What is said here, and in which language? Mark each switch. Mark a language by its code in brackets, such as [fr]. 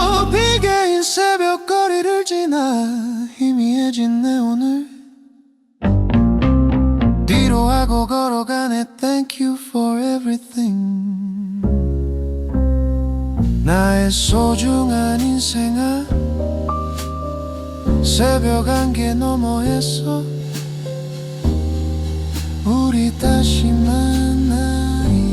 [ko] 비개인 새벽거리를 지나 희미해진 내 오늘. 뒤로 하고 걸어가네. [en] Thank you for everything. [ko] 나의 소중한 인생아, 새벽 안개 너머에서 우리 다시 만나리.